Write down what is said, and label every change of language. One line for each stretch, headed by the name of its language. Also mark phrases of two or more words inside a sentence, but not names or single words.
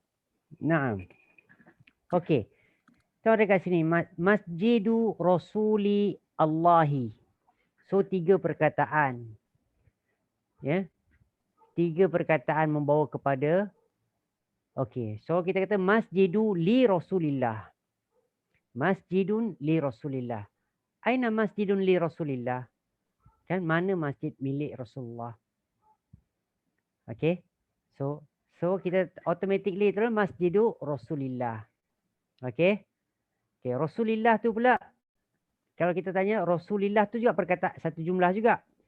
Malay: Naam. Okey. So dekat sini
Arabic: مسجد رسول الله.
Malay: So 3 perkataan. Ya. 3 perkataan membawa kepada. Okey. So kita kata
Arabic: مسجد لرسول الله. مسجد لرسول الله. أين مسجد لرسول الله?
Malay: Kan mana masjid milik Rasulullah? Okey. So kita automatically terus
Arabic: مسجد رسول الله.
Malay: Okey. Okey, Rasulillah tu pula kalau kita tanya Rasulillah tu juga perkataan satu jumlah juga.